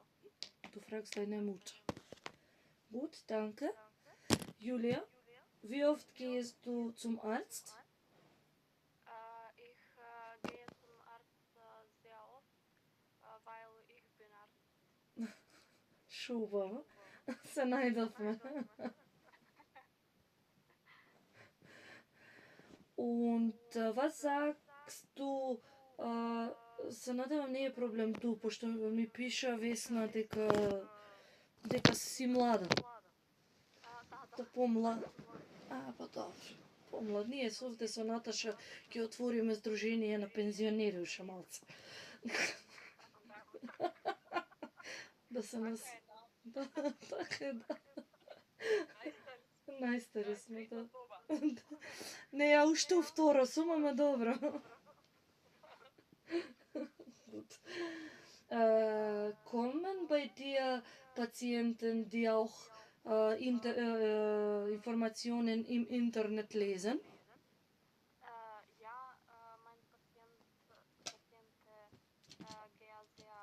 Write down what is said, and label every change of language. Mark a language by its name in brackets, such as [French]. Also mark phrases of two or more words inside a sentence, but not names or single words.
[German] Du fragst deine Mutter. Gut, danke. Julia, wie oft gehst du zum Arzt? Ich gehe zum Arzt sehr oft, weil ich bin Arzt. [Macedonian] Шубаво. Се најдовме. Und was sagst du? Се надевам не е проблем ту, пошто ми пиша Весна дека си млада. Да помлад. Па добро. Помлад. Ние овде со Наташа ќе отвориме здружение на пензионери уште малце. Да се нас... Да, така е, да. Најстари сме, да. Не, ја уште у второ сум, ама добро. [German] Gut. Kommen bei dir Patienten, die auch Informationen im Internet lesen? Ja, mein Patiente gehen sehr